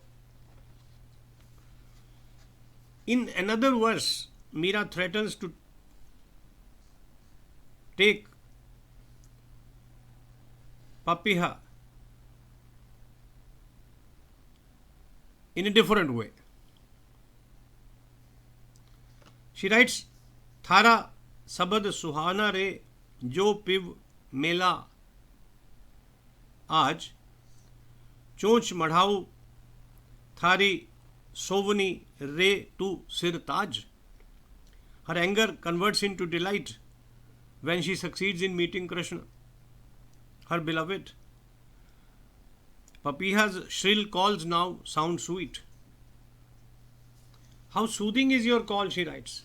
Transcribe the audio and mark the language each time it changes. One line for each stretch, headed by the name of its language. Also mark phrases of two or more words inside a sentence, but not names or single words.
English: In another verse, Meera threatens to take papiha in a different way. She writes,
Rajasthani: "थारा सबद सुहाना रे, जो पिव मेला आज, चोंच मढ़ाऊ थारी सोवनी रे तू सिर ताज."
English: Her anger converts into delight when she succeeds in meeting Krishna, her beloved. Papiha's shrill calls now sound sweet. "How soothing is your call," she writes.